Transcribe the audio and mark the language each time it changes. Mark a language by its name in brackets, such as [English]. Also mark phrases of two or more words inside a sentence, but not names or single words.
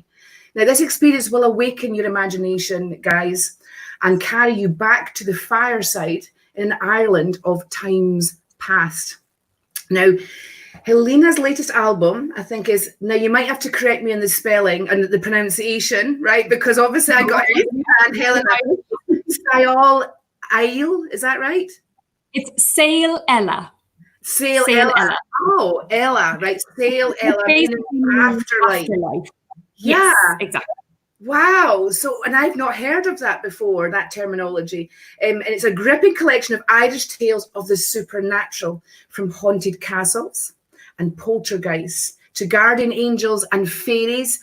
[English] Now, this experience will awaken your imagination, guys, and carry you back to the fireside in Ireland of times past. Now, Helena's latest album, I think, is, now you might have to correct me on the spelling and the pronunciation, right? Because obviously I got it and Helena, Saol Eile, is that right? It's Saol Eile. Saol Eile. Oh, Ella, right? Saol Eile. Afterlife. Yeah, yes, exactly. Wow. So, and I've not heard of that before, that terminology. And it's a gripping collection of Irish tales of the supernatural, from haunted castles and poltergeists to guardian angels and fairies.